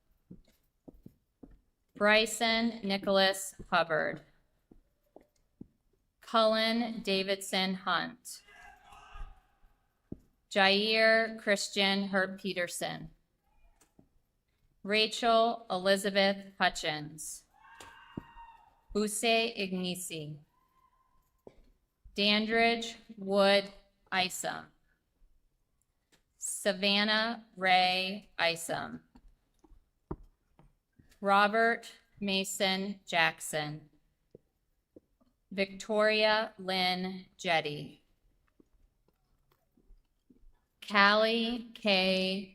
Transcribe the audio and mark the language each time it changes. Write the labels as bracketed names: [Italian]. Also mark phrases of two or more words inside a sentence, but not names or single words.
[English] Bryson Nicholas Hubbard, Cullen Davidson Hunt, Jair Christian Hurt Peterson, Rachel Elizabeth Hutchins, Use Ignisi, Dandridge Wood Isom, Savannah Ray Isom, Robert Mason Jackson, Victoria Lynn Jetty, Callie K.